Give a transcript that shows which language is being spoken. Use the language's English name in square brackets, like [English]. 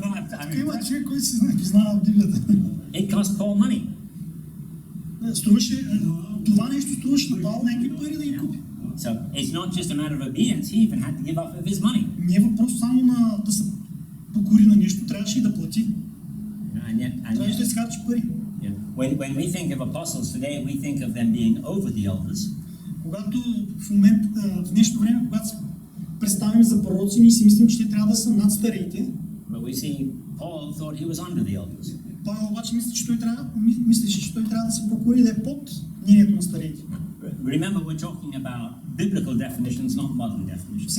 [Bulgarian] Така има човек, който се познава Библията. [English] It cost Paul money. [Bulgarian] Струваше, това нещо струваше на Павел някакви пари да ги купи. [English] So it's not just a matter of obedience, he even had to give up of his money. [Bulgarian] Не е въпрос само на да се покори на нещо, трябваше и да плати. Трябваше да се харчи пари. [English] When we think of apostles today, we think of them being over the elders. [Bulgarian] Когато в днешно време, когато се представим за пророци, ние си мислим, че те трябва да са над старите. [English] But we see Paul thought he was under the elders. [Bulgarian] Павел обаче мислеше, че той трябва да се покори да е под мнението на старите. [English] Remember, we're talking about biblical definitions, not modern definitions.